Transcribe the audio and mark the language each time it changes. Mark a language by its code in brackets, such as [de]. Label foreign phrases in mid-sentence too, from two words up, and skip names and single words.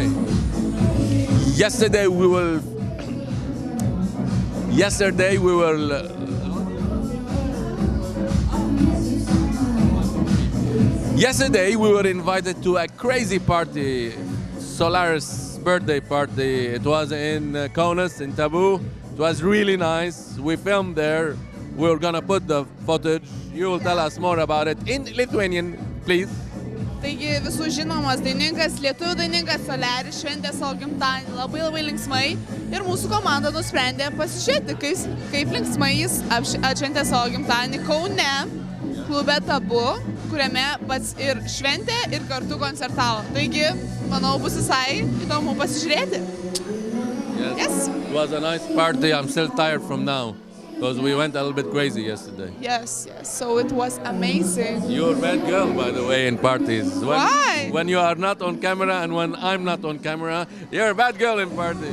[en] Yesterday we were invited to a crazy party, Solaris birthday party. It was in Kaunas, in Taboo. It was really nice. We filmed there. We're gonna put the footage. You will tell us more about it in Lithuanian, please. [lt] Taigi visų žinomas dainingas, lietuvių dainingas Solaris šventė savo gimtadienį labai linksmai ir mūsų komanda nusprendė pasižiūrėti, kaip linksmai jis atšventė savo gimtadienį Kaune, klube Tabu, kuriame pats ir šventė ir kartu koncertavo. Taigi, manau, bus visai įdomu pasižiūrėti. [en] Yes. It was a nice party. I'm still tired from now. Because we went a little bit crazy yesterday. Yes. So it was amazing. You're a bad girl, by the way, in parties. Why? When you are not on camera and when I'm not on camera, you're a bad girl in parties.